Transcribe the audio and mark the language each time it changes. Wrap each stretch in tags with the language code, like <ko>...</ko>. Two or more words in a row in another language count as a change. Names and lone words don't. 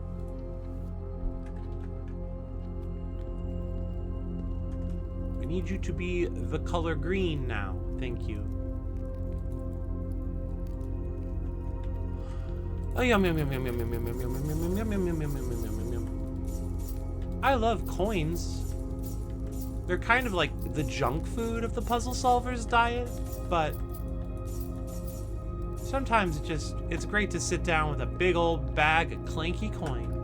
<en>I need you to be the color green now. Thank you. Oh, yum yum yum yum yum yum yum yum yum yum yum yum yum yum yum yum yum yum. I love coins. They're kind of like the junk food of the puzzle solver's diet, but sometimes it's great to sit down with a big old bag of clanky coins.</en>